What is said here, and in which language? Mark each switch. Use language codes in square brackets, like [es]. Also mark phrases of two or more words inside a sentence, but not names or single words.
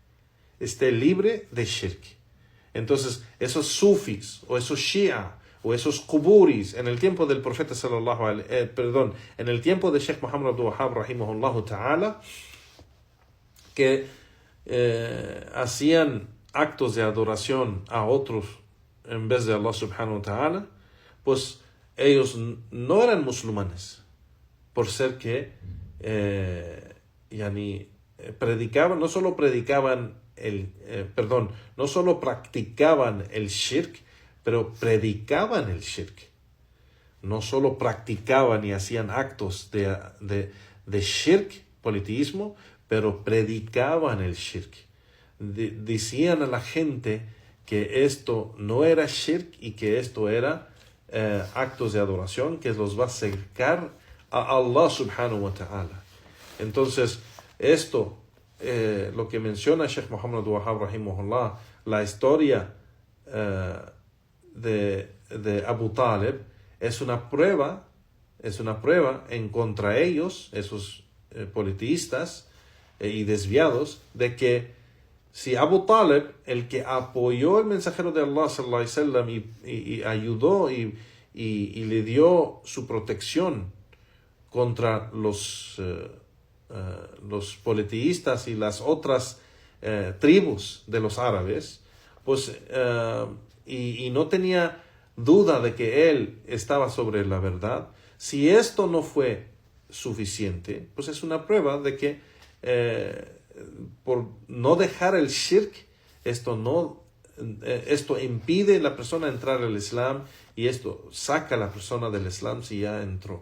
[es] Entonces, esos sufis o esos shia o esos quburis en el tiempo del profeta en el tiempo de Sheikh Muhammad Abdul Wahhab [ar] رحمه الله تعالى, [es] que hacían actos de adoración a otros en vez de Allah [ar] سبحانه وتعالى, [es] pues ellos no eran musulmanes, por ser que predicaban, no solo practicaban el shirk, pero predicaban el shirk. No solo practicaban y hacían actos de shirk, politeísmo, pero predicaban el shirk. Decían a la gente que esto no era shirk y que esto era actos de adoración que los va a acercar a Allah [ar] سبحانه وتعالى. [es] Entonces, esto, lo que menciona Sheikh Muhammad Abdul Wahhab rahimahullah, la historia de Abu Talib, es una prueba en contra ellos, esos politeístas y desviados, de que si Abu Talib, el que apoyó al mensajero de Allah [ar] صلى الله عليه وسلم [es] y ayudó y le dio su protección contra los politeístas y las otras tribus de los árabes, pues y no tenía duda de que él estaba sobre la verdad, si esto no fue suficiente, pues es una prueba de que por no dejar el shirk, esto impide a la persona entrar al Islam, y esto saca a la persona del Islam si ya entró.